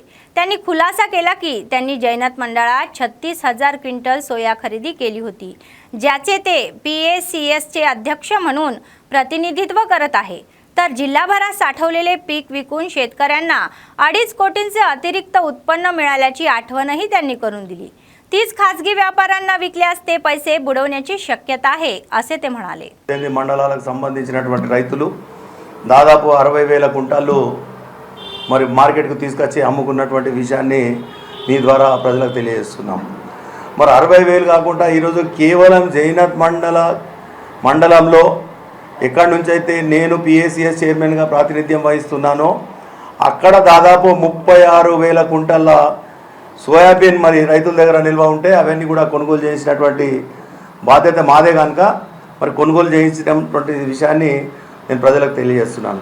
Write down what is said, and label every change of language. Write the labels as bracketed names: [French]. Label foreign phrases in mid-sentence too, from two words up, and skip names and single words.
[Marathi] त्यांनी खुलासा केला की त्यांनी जैनत मंडळात 36,000 क्विंटल सोया खरेदी केली होती, ज्याचे ते PACSचे अध्यक्ष म्हणून प्रतिनिधित्व करत आहे. तर जिल्हाभरात साठवलेले पीक विकून शेतकऱ्यांना 2.5 कोटींचे अतिरिक्त उत्पन्न मिळाल्याची आठवणही त्यांनी करून दिली. तीच खाजगी व्यापाऱ्यांना विकल्यास ते पैसे बुडवण्याची शक्यता आहे असे ते म्हणाले. [Telugu] మండలాలకు సంబంధించినటువంటి రైతులు దాదాపు 60,000 కుంటాలు మరి మార్కెట్కు తీసుకొచ్చి అమ్ముకున్నటువంటి విషయాన్ని మీ ద్వారా ప్రజలకు తెలియజేస్తున్నాం. మరి 60,000 కాకుండా ఈరోజు కేవలం జైనత్ మండలంలో ఎక్కడి నుంచి అయితే నేను PACS చైర్మన్గా ప్రాతినిధ్యం వహిస్తున్నానో అక్కడ దాదాపు 36,000 కుంటల సోయాబీన్ మరి రైతుల దగ్గర నిల్వ ఉంటే అవన్నీ కూడా కొనుగోలు చేసినటువంటి బాధ్యత మాదే కనుక మరి కొనుగోలు చేయించినటువంటి విషయాన్ని నేను ప్రజలకు తెలియజేస్తున్నాను.